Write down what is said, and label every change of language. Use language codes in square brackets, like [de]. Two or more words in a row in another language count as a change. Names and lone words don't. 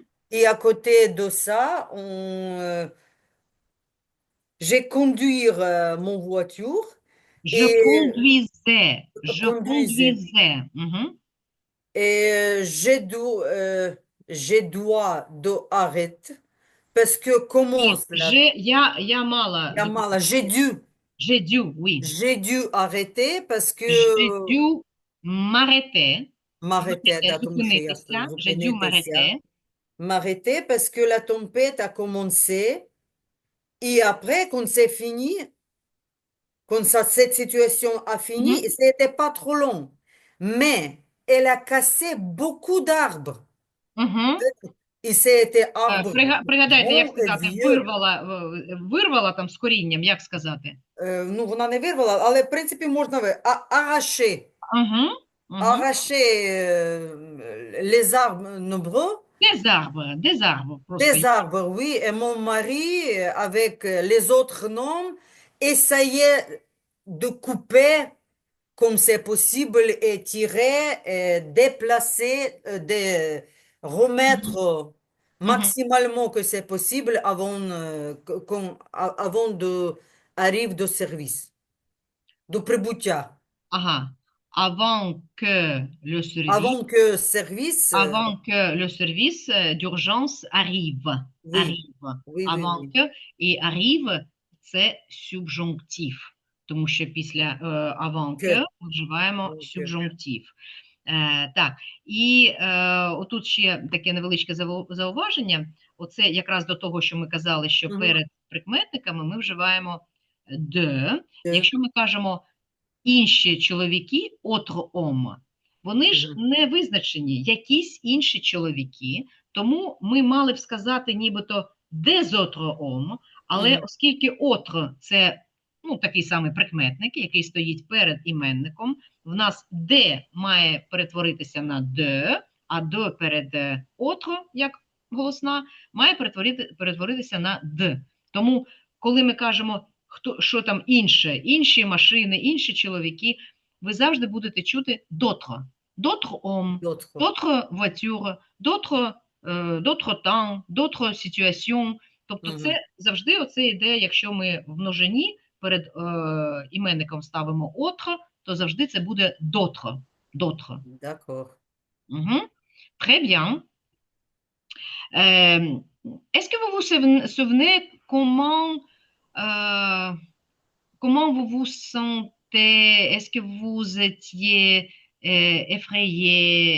[fr] Et à côté de ça, j'ai conduit mon voiture Je et conduisais, je conduisais. conduisais. Mhm. Et j'ai droit de arrêter parce que [uk] И [fr] commence [uk] я мало [fr] la mala. oui. J'ai dû arrêter parce que J'ai dû m'arrêter, m'arrêter, [uk] да, тому що я [fr] j'ai dû [uk] зупинитися. [fr] m'arrêter. M'arrêter parce que la tempête a commencé et après, quand c'est fini, cette situation a fini, Mhm. c'était pas trop long. Mais elle a cassé beaucoup d'arbres. Mhm. Et c'était arbres [uk] Пригадайте, як [fr] grands et [uk] сказати, [fr] vieux. [uk] вирвала там з корінням, як сказати? Ну, вона не вирвала, але в принципі можна arracher, Угу. Угу. [fr] arracher les arbres nombreux. Des arbres, просто. Des arbres, oui. Et mon mari, avec les autres hommes, essayait de couper comme c'est possible et tirer, et déplacer, de remettre Мгм. Мгм. maximalement que c'est possible avant, avant de arrive de service, de прибуття. Ага. avant que le service, Avant que service, avant que le service d'urgence arrive. oui, Arrive. oui, oui, Avant oui. [uk] que і arrive це субжунктив. Тому що після [fr] avant que Que, [uk] ми вживаємо [fr] que. [uk] субжунктив. Так, і отут ще таке невеличке зауваження. Оце якраз до того, що ми казали, що Mhm. перед прикметниками ми вживаємо de. [fr] Que. [uk] Якщо ми кажемо інші чоловіки, [fr] autre homme, [uk] вони ж Mhm. не визначені, якісь інші чоловіки, тому ми мали б сказати нібито [fr] des autres hommes, [uk] але Mhm. оскільки autre – це такий самий прикметник, який стоїть перед іменником, в нас де має перетворитися на de, а de перед autre, як голосна, має перетворитися на d. Тому, коли ми кажемо, що там інше, інші машини, інші чоловіки, ви завжди будете чути d'autres. [fr] D'autres hommes, D'autres. d'autres voitures, d'autres temps, d'autres situations. [uk] Тобто це Mhm. завжди оце йде, якщо ми в множині перед іменником ставимо autre, то завжди це буде [fr] d'autres. D'autres. D'accord. Très bien. Est-ce que vous vous souvenez comment vous vous sentez? Est-ce que vous étiez effrayé?